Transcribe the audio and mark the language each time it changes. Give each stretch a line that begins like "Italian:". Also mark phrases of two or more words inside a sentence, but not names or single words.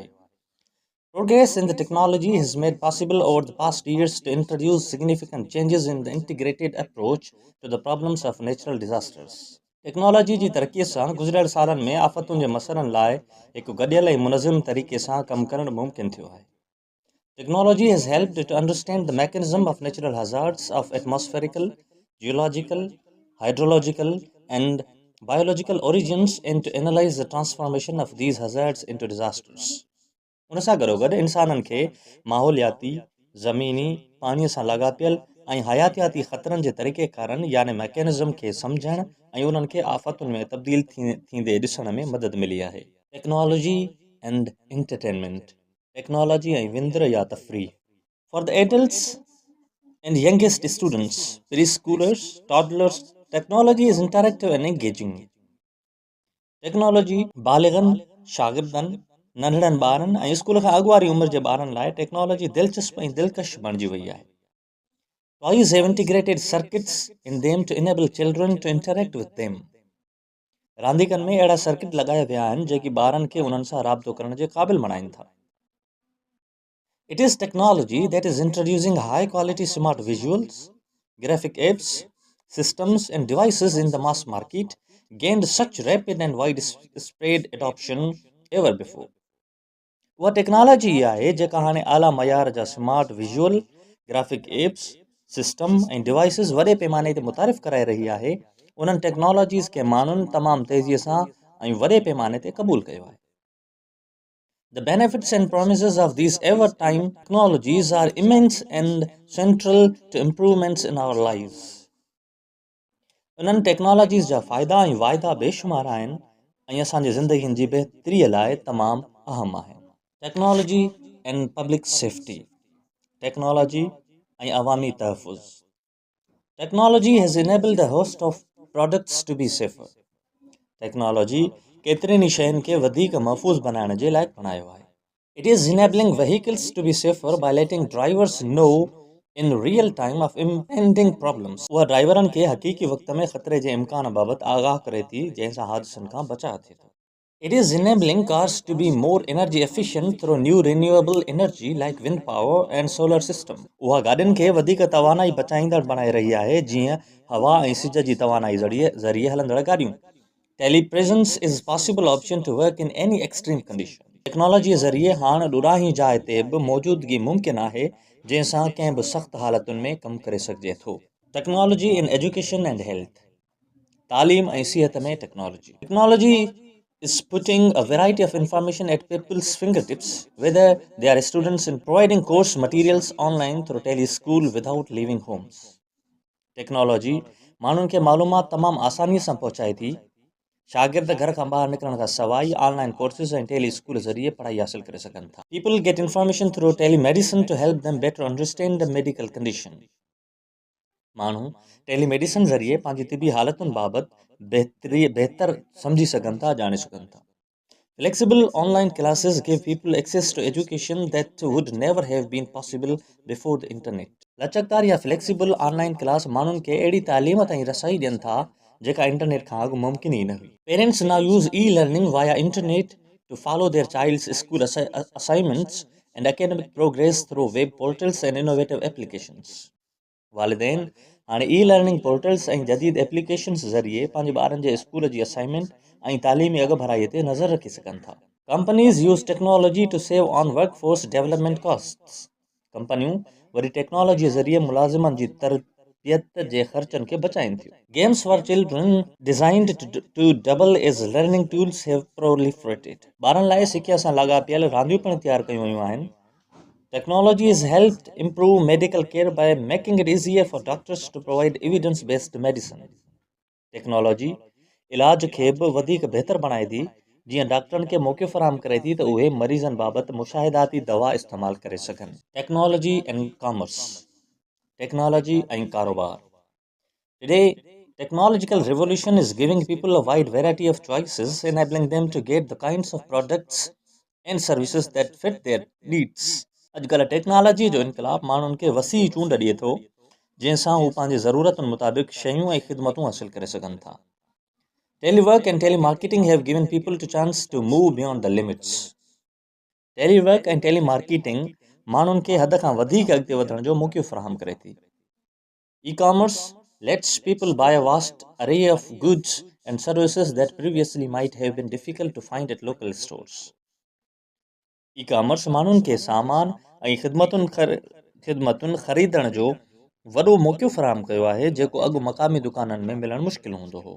English: Progress in the technology has made possible over the past years to introduce significant changes in the integrated approach to the problems of natural disasters.
Sindhi: टेक्नोलॉजी जी तरक़ीअ सां गुज़िरियल सालनि में आफ़तुनि जे मसइलनि लाइ हिकु गॾियल ऐं मुनज़िम तरीक़े सां कमु करणु मुमकिन थियो आहे।
English: Technology has helped to understand the mechanism of natural hazards of atmospherical, geological, hydrological, and biological origins and to analyze the transformation of these hazards into disasters.
Sindhi: उन सां गॾोगॾु इंसाननि खे माहौलियाती, ज़मीनी, पाणीअ सां लाॻापियल ऐं हयातियाती ख़तरनि जे तरीक़ेकारनि यानी मैकेनिज़म खे सम्झण ऐं उन्हनि खे आफ़तुनि में तब्दील थींदे ॾिसण में मदद मिली आहे।
English: Technology and entertainment,
Sindhi: टेक्नोलॉजी ऐं विंदर या तफ़रीह।
English: For the adults and youngest students, pre schoolers, toddlers, technology is interactive and engaging.
Sindhi: टेक्नोलॉजी बालिगनि, शागिर्दनि, नंढड़नि ॿारनि ऐं स्कूल खां अॻु वारी उमिरि जे ॿारनि लाइ टेक्नोलॉजी दिलचस्प ऐं दिलकश बणिजी वई आहे।
English: Toys have integrated circuits in them to enable children to interact with them.
Sindhi: रांदीकनि में अहिड़ा सर्किट लॻाया विया आहिनि जेकी ॿारनि खे उन्हनि सां राब्तो करण जे क़ाबिल बणाइनि था।
English: It is technology that is introducing high quality smart visuals, graphic apps, systems and devices in the mass market gained such rapid and widespread adoption ever before.
Sindhi: उहा टेक्नोलॉजी इहा आहे जेका हाणे आला मयार जा
English: smart visual, graphic apps,
Sindhi: सिस्टम ऐं डिवाइसिस वॾे पैमाने ते मुतारिफ़ कराए रही आहे। उन्हनि टेक्नोलॉजीज़ खे माण्हुनि तमामु तेज़ीअ सां ऐं वॾे पैमाने ते क़बूल कयो आहे।
English: The benefits and promises of these ever-time technologies are immense and central to improvements in our lives.
Sindhi: उन्हनि टेक्नोलॉजीज़ जा फ़ाइदा ऐं वाइदा बेशुमार आहिनि ऐं असांजी ज़िंदगीनि जी बहितरीअ लाइ तमामु अहम आहिनि।
English: Technology and public safety,
Sindhi: टेक्नोलॉजी ऐं अवामी तहफ़ुज़।
English: Technology has enabled a host of products to be safer.
Sindhi: टेक्नोलॉजी केतिरनि ई शयुनि खे वधीक महफ़ूज़ बनाइण जे लाइक़ु बणायो आहे।
English: It is enabling vehicles to be safer by letting drivers know in real time of impending problems.
Sindhi: उहा ड्राइवरनि खे हक़ीक़ी वक़्त में ख़तरे जे इम्कान बाबति आगाह करे थी जंहिं सां हादिसनि खां बचाव थिए थो।
English: It is enabling cars to be more energy efficient through new renewable energy like wind power and solar system.
Sindhi: उहा गाॾियुनि खे वधीक तवानाई बचाईंदड़ बणाए रही आहे जीअं हवा ऐं सिज जी तवानाई ज़रिए हलंदड़ गाॾियूं।
English: Telepresence is a possible option to work in any extreme condition.
Sindhi: टेक्नोलॉजीअ ज़रिए हाणे ॾुराही जाइ ते बि मौजूदगी मुमकिन आहे जंहिं सां कंहिं बि सख़्तु हालतुनि में कमु करे सघिजे थो।
English: Technology in education and health,
Sindhi: तालीम ऐं सिहत में टेक्नोलॉजी
English: is putting a variety of information at people's fingertips, whether they are students in providing course materials online through teleschool without leaving homes.
Sindhi: टेक्नोलॉजी माण्हुनि खे मालूमात तमामु आसानीअ सां पहुचाए थी। शागिर्द घर खां ॿाहिरि निकिरण खां सवाइ
English: online courses
Sindhi: ऐं
English: tele school
Sindhi: ज़रिए पढ़ाई हासिल करे सघनि था।
English: People get information through telemedicine to help them better understand the medical condition.
Sindhi: माण्हू टेलीमेडिसन ज़रिए पंहिंजी तिबी हालतुनि बाबति बहितर सम्झी सघनि था, ॼाणे सघनि था।
English: Flexible online classes give people access to education that would never have been possible before the internet.
Sindhi: लचकदार या
English: flexible online class
Sindhi: माण्हुनि खे अहिड़ी तालीम ताईं रसाई ॾियनि था जेका इंटरनेट खां अॻु मुमकिन ई न हुई।
English: Parents now use e-learning via internet to follow their child's school assignments and academic progress through web portals and innovative applications.
Sindhi: वालिदैन हाणे
English: e-learning portals
Sindhi: ऐं जदीद एप्लीकेशन्स ज़रिए पंहिंजे ॿारनि जे स्कूल जी असाइनमेंट ऐं तालीमी अॻभराईअ ते नज़र रखी सघनि था।
English: Companies use technology to save on workforce development costs.
Sindhi: कंपनियूं वरी टेक्नोलॉजीअ ज़रिए मुलाज़िमनि जी तरबियत जे ख़र्चनि खे बचाइनि थियूं।
English: Games for children designed to double as learning tools have proliferated.
Sindhi: ॿारनि लाइ सिख्या सां लाॻापियल रांदियूं पिणु तयारु कयूं वयूं आहिनि।
English: Technology has helped improve medical care by making it easier for doctors to provide evidence-based medicine.
Sindhi: टेक्नोलॉजी इलाज खे बि वधीक बहितर बणाए थी जीअं डॉक्टरनि खे मौक़ो फ़राहम करे थी त उहे मरीज़नि बाबति मुशाहिदाती दवा इस्तेमालु करे सघनि।
English: Technology and commerce,
Sindhi: टेक्नोलॉजी ऐं कारोबार।
English: Today, technological revolution is giving people a wide variety of choices, enabling them to get the kinds of products and services that fit their needs.
Sindhi: अॼुकल्ह टेक्नोलॉजी जो इनकलाब माण्हुनि खे वसी चूंड ॾिए थो जंहिंसां हू पंहिंजी ज़रूरतुनि मुताबिक़ शयूं ऐं ख़िदमतूं हासिल करे सघनि था.
English: Telework and telemarketing have given people the chance to move beyond the limits. Telework and telemarketing
Sindhi: माण्हुनि खे हद खां वधीक अॻिते वधण जो मौक़ो फ़राहम करे थी.
English: E-commerce lets people buy a vast array of goods and services that previously might have been difficult to find at local stores.
Sindhi: E-commerce माण्हुनि खे सामान ऐं ख़िदमतुनि ख़रीदण जो वॾो मौक़ो फ़राहम कयो आहे जेको अॻु मक़ामी दुकाननि में मिलणु मुश्किल हूंदो हो.